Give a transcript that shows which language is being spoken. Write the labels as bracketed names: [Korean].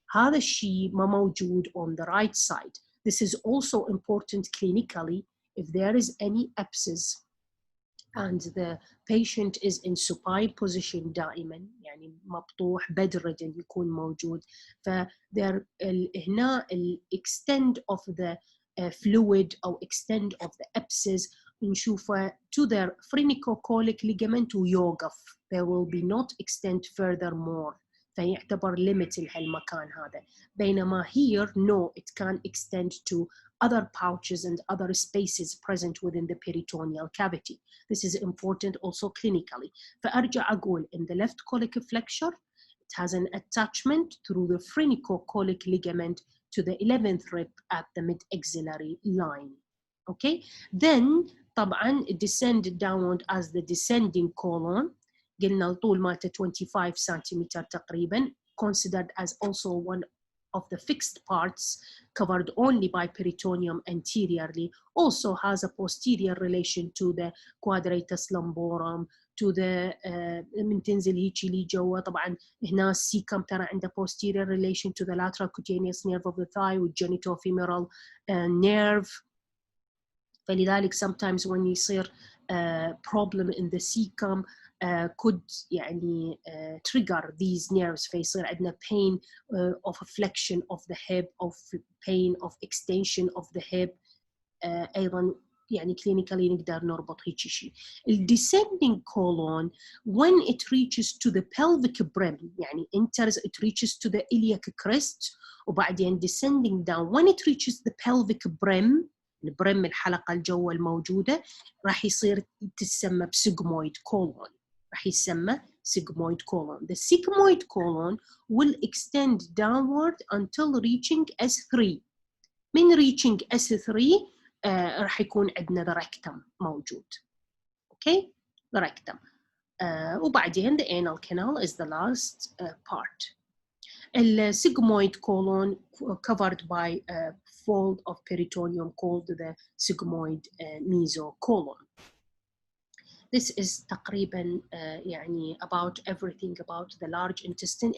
[Arabic] هذا الشيء ما موجود [English] on the right side. This is also important clinically if there is any abscess and the patient is in supine position [Arabic] دائما يعني مبطوح [English] bedridden [Arabic] يكون موجود. [English] فthere [Arabic] هنا [English] extent of the fluid [Arabic] أو [English] extent of the abscess [Arabic] نشوفه [English] to the Phrenicocolic ligament [Arabic] ويوقف. [English] There will be not extend furthermore. [Arabic] فيعتبر limit لهالمكان هذا. بينما [English] here no, it can extend to other pouches and other spaces present within the peritoneal cavity. This is important also clinically. [Arabic] فأرجع أقول [English] in the left colic flexure, it has an attachment through the Phrenicocolic ligament to the 11th rib at the mid-axillary line. Okay, then [Arabic] طبعا [English] descend downward as the descending colon. [Arabic] قلنا الطول مالته 25 سنتيمتر تقريبا, [English] considered as also one of the fixed parts covered only by peritoneum anteriorly, also has a posterior relation to the quadratus lumborum, to the [Arabic] من تنزل هيجي لي جوا. طبعا هنا السيكم ترى عنده [English] posterior relation to the lateral cutaneous nerve of the thigh والgenitofemoral nerve. [Arabic] فلذلك [English] sometimes when [Arabic] يصير [English] problem in the cecum could [Arabic] يعني [English] trigger these nerves [Arabic] فيصير عندنا [English] pain of flexion of the hip, of pain of extension of the hip. [Arabic] أيضا يعني clinically نقدر نربط هيك شيء. [English] descending colon when it reaches to the pelvic brim [Arabic] يعني [English] enters, it reaches to the iliac crest [Arabic] وبعدين [English] descending down when it reaches the pelvic brim [Arabic] البرم الحلقة الجوة الموجودة راح يصير تسمى بسيجمويد [English] colon. [Arabic] راح يسمى [English] sigmoid colon. The sigmoid colon will extend downward until reaching S3. [Arabic] من [English] reaching S3 [Arabic] راح يكون عندنا [English] the rectum [Arabic] موجود. [English] Okay, the rectum. [Arabic] وبعدين [English] the anal canal is the last part. The sigmoid colon covered by a fold of peritoneum called the sigmoid mesocolon. This is [Arabic] تقريبا يعني [English] about everything about the large intestine.